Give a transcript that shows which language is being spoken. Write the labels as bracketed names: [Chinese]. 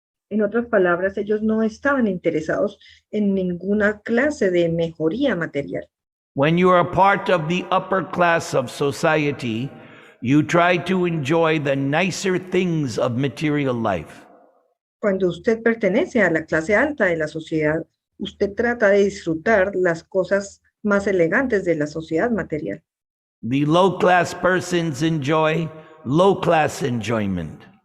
[Spanish] En otras palabras, ellos no estaban interesados en ninguna clase de mejoría material. [English] When you are a part of the upper class of society, you try to enjoy the nicer things of material life. [Spanish] Cuando usted pertenece a la clase alta de la sociedad, usted trata de disfrutar las cosas más elegantes de la sociedad material. [English] The low class persons enjoy low class enjoyment.